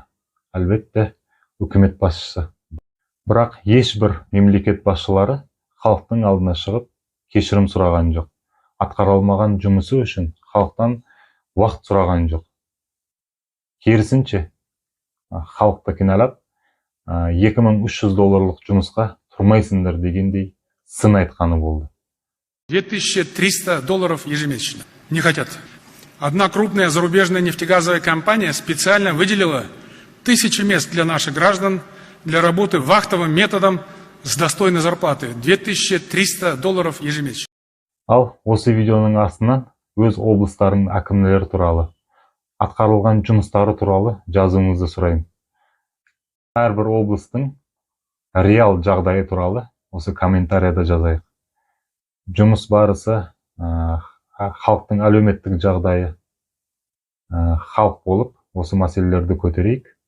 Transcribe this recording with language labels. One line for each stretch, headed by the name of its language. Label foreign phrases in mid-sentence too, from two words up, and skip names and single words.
Kazakh: Әлбетте, үкімет басшысы. Бірақ ешбір мемлекет басшылары халықтың алдына шығып кешірім сұраған жоқ. Атқарылмаған жұмысы үшін халықтан уақыт сұраған жоқ. Керісінше, халықты кінәлап, $2300 жұмысқа тұрмайсыңдар дегендей сын айтқаны болды.
Russian: $2300 ежемесячно. Не хотят. Одна крупная зарубежная нефтегазовая компания специально выделила 1000 мест для наших граждан для работы вахтовым методом с достойной зарплаты. $2300 ежемесячно.
Kazakh: Ал осы видеоның астынан өз облыстарының әкімдері туралы, атқарылған жұмыстары туралы жазуыңызды сұраймын. Әрбір облыстың реал жағдайы туралы осы комментарияда жазайық. Жұмыс барысы, халықтың әлеуметтік жағдайы, халық болып осы мәселелерді көтерейік.